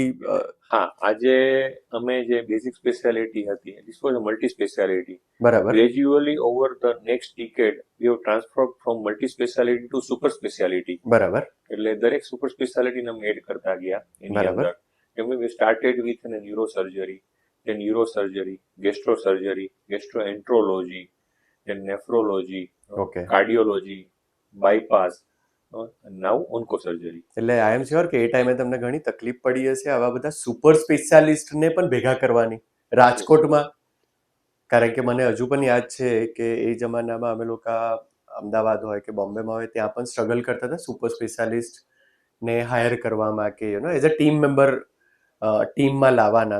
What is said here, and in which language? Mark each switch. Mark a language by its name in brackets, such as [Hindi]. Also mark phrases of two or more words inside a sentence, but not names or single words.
[Gujarati] હા, આજે અમે જે [English] basic speciality [Gujarati] હતી, [English] this was a multi speciality. [Gujarati] બરાબર. [English] Gradually over the next decade we have transferred from multi speciality to super speciality. [Gujarati] બરાબર. એટલે દરેક [English] super speciality [Gujarati] અમે એડ કરતા ગયા એની અંદર. [English] We started with neuro surgery, then neurosurgery, gastrosurgery, gastroenterology, then nephrology, cardiology, bypass, now oncosurgery. [Gujarati] એટલે [English] I am sure [Gujarati] કે એ ટાઈમે તમને ઘણી તકલીફ પડી હશે આવા બધા [English] super specialist [Gujarati] પણ ભેગા કરવાની રાજકોટમાં. કારણ કે મને હજુ પણ યાદ છે કે એ જમાનામાં અમે લોકો અમદાવાદ હોય કે બોમ્બેમાં હોય ત્યાં પણ સ્ટ્રગલ કરતા હતા [English] super specialist [Gujarati] ને હાયર કરવામાં, કે [English] you know as a team member [Gujarati] ટીમમાં લાવવાના.